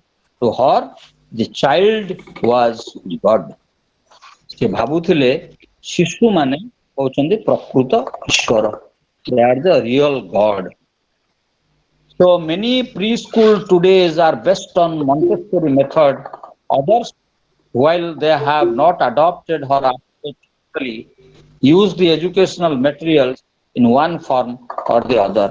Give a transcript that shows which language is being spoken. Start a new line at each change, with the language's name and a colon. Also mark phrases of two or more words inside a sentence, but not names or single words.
English: To her, the child was God.
Odia: ସେ ଭାବୁଥିଲେ ଶିଶୁ ମାନେ ହଉଛନ୍ତି ପ୍ରକୃତ ଈଶ୍ୱର.
English: They are the real God. So many preschool today are based on Montessori method. Others, while they have not adopted her approach, use the educational materials in one form or the other.